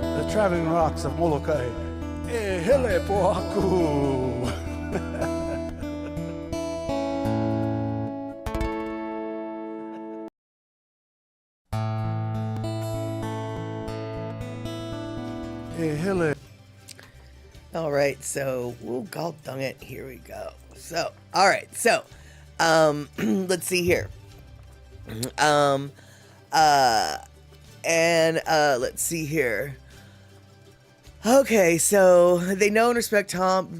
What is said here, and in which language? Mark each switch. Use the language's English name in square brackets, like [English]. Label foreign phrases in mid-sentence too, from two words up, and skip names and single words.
[English] Traveling Rocks of Molokai. [Hawaiian] E hele po aku. E hele. [English] All right, so, oh, god dang it, here we go. So, all right, so, let's see here. Let's see here. Okay, so they know and respect Tom.